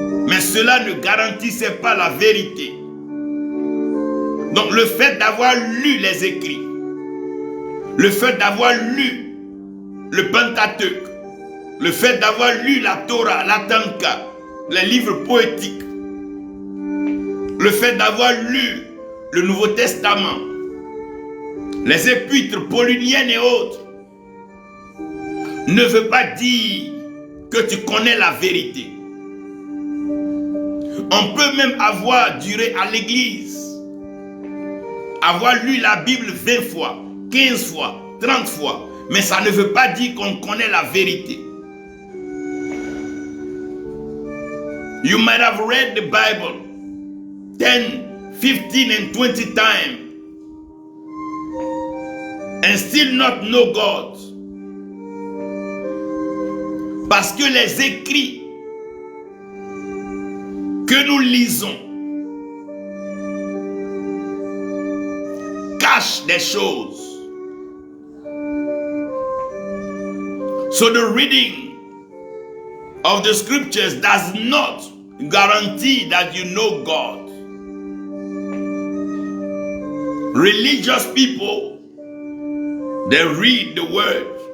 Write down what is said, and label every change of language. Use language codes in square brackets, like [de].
[fr] Mais cela ne garantissait pas la vérité. Donc le fait d'avoir lu les écrits, le fait d'avoir lu le Pentateuque, le fait d'avoir lu la Torah, la Tanka, les livres poétiques, le fait d'avoir lu le Nouveau Testament, les épîtres pauliniennes et autres, ne veut pas dire que tu connais la vérité. On peut même avoir duré à l'église, avoir lu la Bible 20 fois, 15 fois, 30 fois, mais ça ne veut pas dire qu'on connaît la vérité. [en] You might have read the Bible 10, 15 and 20 times and still not know God. [fr] Parce que les écrits que nous lisons cachent des choses. [en] So the reading of the scriptures does not guarantee that you know God. Religious people, they read the word.